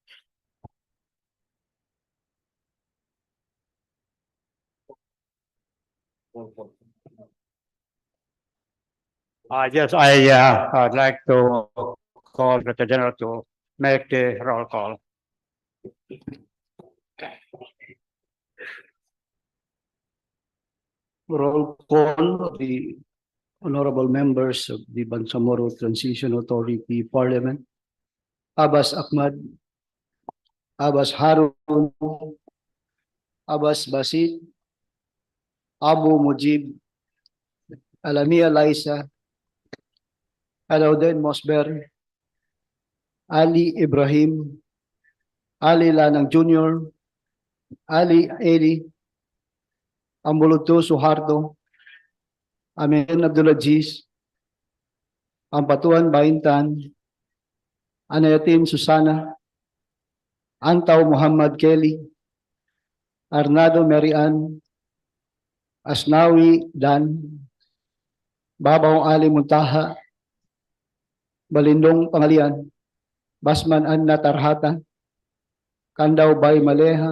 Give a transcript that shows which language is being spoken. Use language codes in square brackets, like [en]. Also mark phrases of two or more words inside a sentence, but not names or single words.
[en] Yes, I'd like to call the General to make the roll call. Roll call of the honorable members of the Bangsamoro Transition Authority Parliament. Abbas Ahmad, Abbas Harun, Abbas Basit, Abu Mujib, Alamia Laisa, Alaudin Mosber, Ali Ibrahim, Ali Lanang Jr., Ali Eli, Ambuluto Suharto, Amin Abdulaziz, Ampatuan Baintan, Anayatin Susana, Antaw Muhammad Kelly, Arnado Marian, Asnawi Dan, Babaw Ali Muntaha, Balindong Pangalian, Basman Anna Tarhata, Kandaw Bay Maleha,